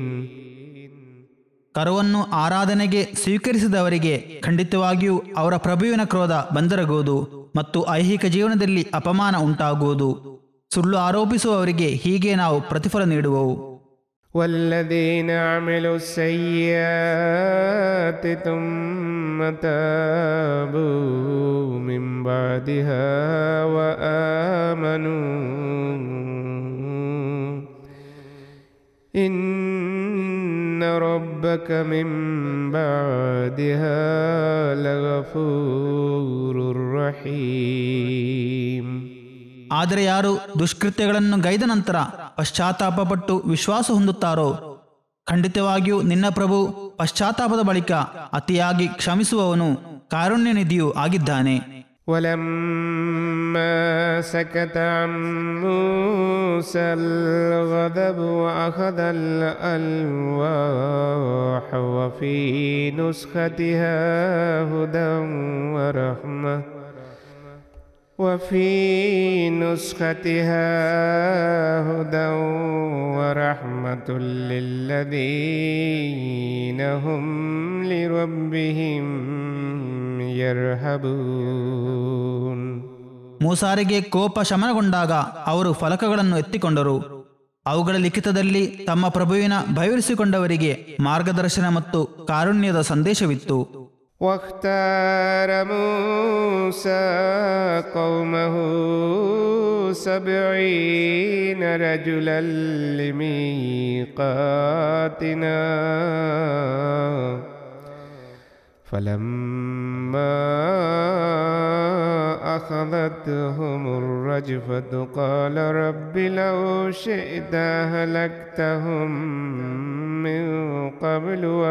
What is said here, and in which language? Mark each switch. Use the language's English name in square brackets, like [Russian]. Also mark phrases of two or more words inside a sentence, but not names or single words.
[Kannada] ಕರುವನ್ನು ಆರಾಧನೆಗೆ ಸ್ವೀಕರಿಸಿದವರಿಗೆ ಖಂಡಿತವಾಗಿಯೂ ಅವರ ಪ್ರಭುವಿನ ಕ್ರೋಧ ಬಂದರಗುವುದು ಮತ್ತು ಐಹಿಕ ಜೀವನದಲ್ಲಿ ಅಪಮಾನ ಉಂಟಾಗುವುದು. ಸುಳ್ಳು ಆರೋಪಿಸುವವರಿಗೆ ಹೀಗೆ ನಾವು ಪ್ರತಿಫಲ ನೀಡುವವು. [Arabic] والذين عملوا السيئات ثم تابوا من بعدها وآمنوا إن ربك من بعدها لغفور رحيم. [Kannada] ಆದರೆ ಯಾರು ದುಷ್ಕೃತ್ಯಗಳನ್ನು ಗೈದ ನಂತರ ಪಶ್ಚಾತ್ತಾಪಪಟ್ಟು ವಿಶ್ವಾಸ ಹೊಂದುತ್ತಾರೋ, ಖಂಡಿತವಾಗಿಯೂ ನಿನ್ನ ಪ್ರಭು ಪಶ್ಚಾತ್ತಾಪದ ಬಳಿಕ ಅತಿಯಾಗಿ ಕ್ಷಮಿಸುವವನು ಕಾರುಣ್ಯನಿಧಿಯೂ ಆಗಿದ್ದಾನೆ. [Arabic] ولما سكت عن موسى الغضب وأخذ الألواح وفي نسختها هدى ورحمة للذين هم لربهم يرهبون. [Kannada] ಮೂಸಾರಿಗೆ ಕೋಪ ಶಮನಗೊಂಡಾಗ ಅವರು ಫಲಕಗಳನ್ನು ಎತ್ತಿಕೊಂಡರು. ಅವುಗಳ ಲಿಖಿತದಲ್ಲಿ ತಮ್ಮ ಪ್ರಭುವಿನ ಭಯವಿರಿಸಿಕೊಂಡವರಿಗೆ ಮಾರ್ಗದರ್ಶನ ಮತ್ತು ಕಾರುಣ್ಯದ ಸಂದೇಶವಿತ್ತು. [Arabic] واختار موسى قومه 70 رجلا لميقاتنا فلما أخذتهم الرجفة قال رب لو شئت أهلكتهم من قبل